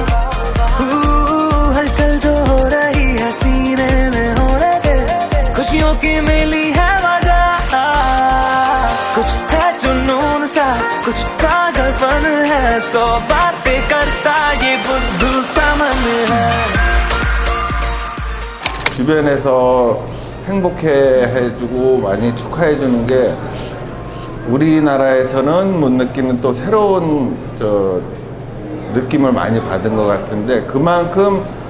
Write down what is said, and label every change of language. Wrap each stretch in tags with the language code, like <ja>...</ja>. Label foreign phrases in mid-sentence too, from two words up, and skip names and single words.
<hi>हलचल जो हो रही है सीने में होने दे, खुशियों की मिली है वजह। कुछ है जुनून सा, कुछ पागलपन है, सौ बातें करता ये बुद्धू सा मन है।</hi> <ko>주변에서 행복해 해주고 많이 축하해 주는 게 우리나라에서는 못 느끼는 또 새로운 느낌을 많이 받은 것 같은데, 그만큼</ko>